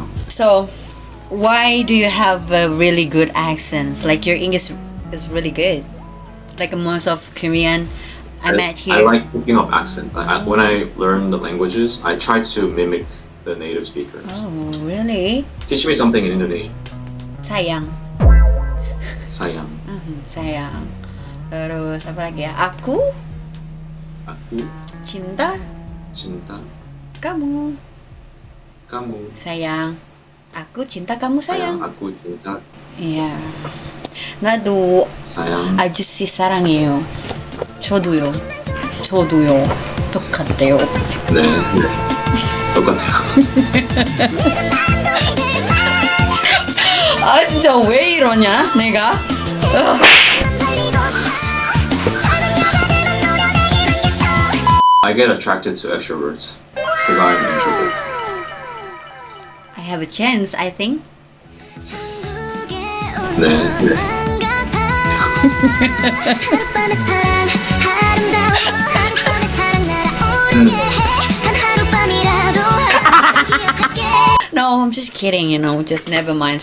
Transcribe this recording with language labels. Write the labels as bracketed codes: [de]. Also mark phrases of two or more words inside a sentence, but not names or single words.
[en] So, why do you have really good accents? Like your English is really good. Like most of Korean I met here. I like picking up accent. When I learn the languages, I try to mimic the native speakers. Oh, really? Teach me something in Indonesian. [id] Sayang. Sayang. Sayang. Terus apa lagi ya? Aku Aku cinta cinta kamu. kamu. sayang. Aku cinta kamu sayang. Aku cinta iya. [ko] 나도 [id] sayang. [ko] 아주씨 사랑해요. 저도요. 똑같대요. 네, 네. 똑같아요. 아 진짜 왜 이러냐 내가? [en] I get attracted to extroverts because I'm an introvert. I have a chance, I think. [ko] 네, 네. [en] No, I'm just kidding, you know, just never mind.